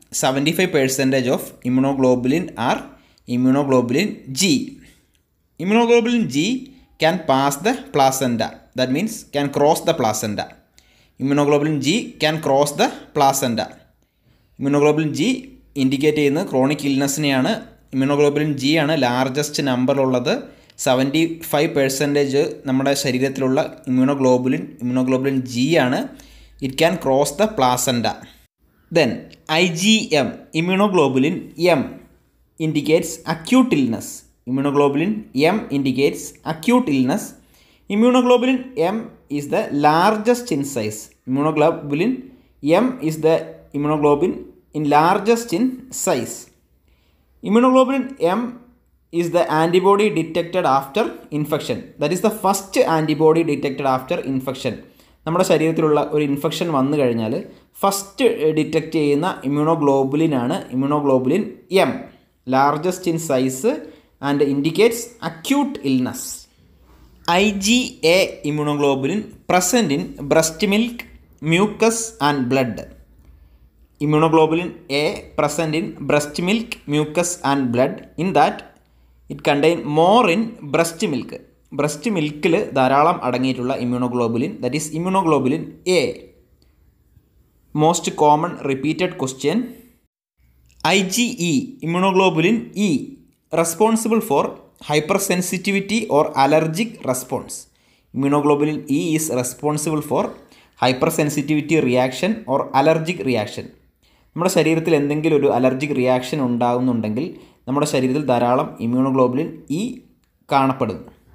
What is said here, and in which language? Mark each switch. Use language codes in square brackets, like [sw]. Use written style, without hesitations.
[en] 75% of immunoglobulin are immunoglobulin G. Immunoglobulin G can pass the placenta. That means can cross the placenta. Immunoglobulin G can cross the placenta. [ml] Immunoglobulin G indicate ചെയ്യുന്ന chronic ഇൽനെസ്സിനെയാണ്. Immunoglobulin G ആണ് largest നമ്പറിലുള്ളത്. 75% നമ്മുടെ ശരീരത്തിലുള്ള immunoglobulin G ആണ്. [en] It can cross the placenta. Then IgM, immunoglobulin M indicates acute illness. Immunoglobulin M indicates acute illness. Immunoglobulin M is the largest in size. Immunoglobulin M is the immunoglobulin in largest in size. Immunoglobulin M is the antibody detected after infection. That is the first antibody detected after infection. [ml] നമ്മുടെ ശരീരത്തിലുള്ള ഒരു infection വന്നു കഴിഞ്ഞാൽ first detect ചെയ്യുന്ന ഇമ്മ്യൂണോഗ്ലോബുലിനാണ് immunoglobulin M, [en] Largest in size and indicates acute illness. IgA immunoglobulin present in breast milk, mucus and blood. Immunoglobulin A present in breast milk, mucus and blood. In that it contain more in breast milk. [ml] Breast മിൽക്കിൽ ധാരാളം അടങ്ങിയിട്ടുള്ള immunoglobulin, [en] that is [ml] immunoglobulin A. [en] Most common repeated question. IgE immunoglobulin E responsible for hypersensitivity or allergic response. Immunoglobulin E is responsible for hypersensitivity reaction or allergic reaction. [ml] നമ്മുടെ ശരീരത്തിൽ എന്തെങ്കിലും ഒരു allergic reaction ഉണ്ടാകുന്നുണ്ടെങ്കിൽ നമ്മുടെ ശരീരത്തിൽ ധാരാളം immunoglobulin E കാണപ്പെടുന്നു.